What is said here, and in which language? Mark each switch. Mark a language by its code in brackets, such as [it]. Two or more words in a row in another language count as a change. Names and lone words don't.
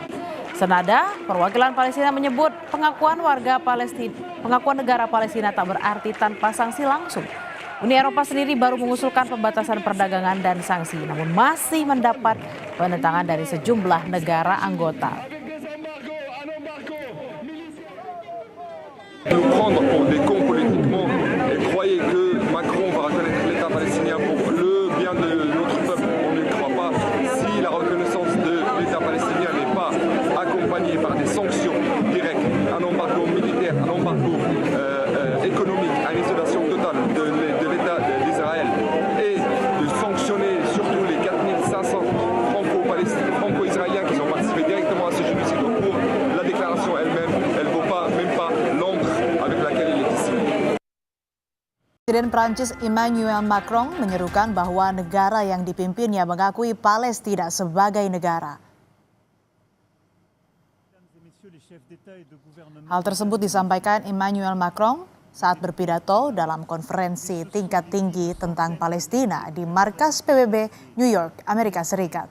[id] Senada, perwakilan Palestina menyebut pengakuan negara Palestina tak berarti tanpa sanksi langsung. Uni Eropa sendiri baru mengusulkan pembatasan perdagangan dan sanksi, namun masih mendapat penentangan dari sejumlah negara anggota. [fr] Nous prendre pour des cons politiquement et croyez que Macron va reconnaître l'État palestinien pour le bien de notre peuple. On ne croit pas. Si la reconnaissance de l'État palestinien n'est pas accompagnée par des sanctions directes, un embargo militaire, un embargo économique, une isolation totale de l'État d'Israël et de sanctionner surtout les 4500 franco-israéliens qui ont participé directement à ce génocide au cours, la déclaration elle-même, elle ne vaut pas, même pas l'encre avec laquelle il est ici. [id] Presiden Prancis Emmanuel Macron menyerukan bahwa negara yang dipimpinnya mengakui Palestina sebagai negara. Hal tersebut disampaikan Emmanuel Macron saat berpidato dalam konferensi tingkat tinggi tentang Palestina di markas PBB New York, Amerika Serikat.